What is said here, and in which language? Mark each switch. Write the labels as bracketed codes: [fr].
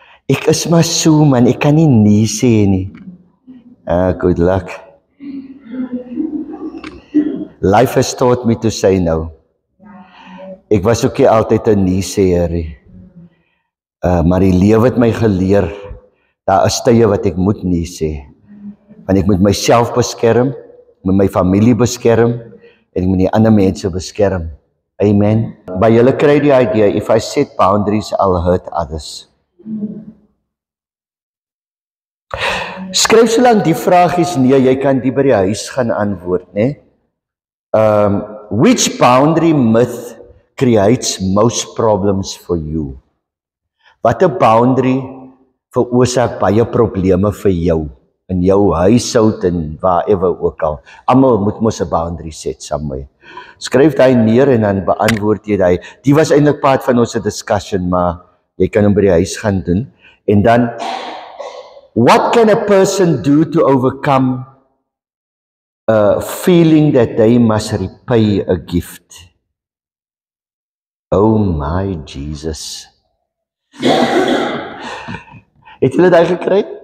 [af] Ek is maar so man, ek kan nie nee sê nie. [en] Good luck. Life has taught me to say no. [af] Ek was ook nie altyd 'n nee-seer nie. Maar die lewe het my geleer, daar is tye wat ek moet nee sê. Want ek moet myself beskerm, moet my familie beskerm, en ek moet die ander mense beskerm. Amen. By julle kry die idea, [en] if I set boundaries, I'll hurt others. [af] Skryf so lang die vraag is nee, jy kan die by die huis gaan antwoord, né? [en] Which boundary myth creates most problems for you? [af] Watter boundary veroorsaak baie probleme vir jou in jou huishoud en waarever ook al? Almal moet mos 'n boundary set somewhere. Skryf daai neer en dan beantwoord jy daai. Die was eintlik part van ons discussion, maar jy kan hom by die huis gaan doen. En dan, [en] what can a person do to overcome a feeling that they must repay a gift? Oh my Jesus. [af] Het julle daai gekry?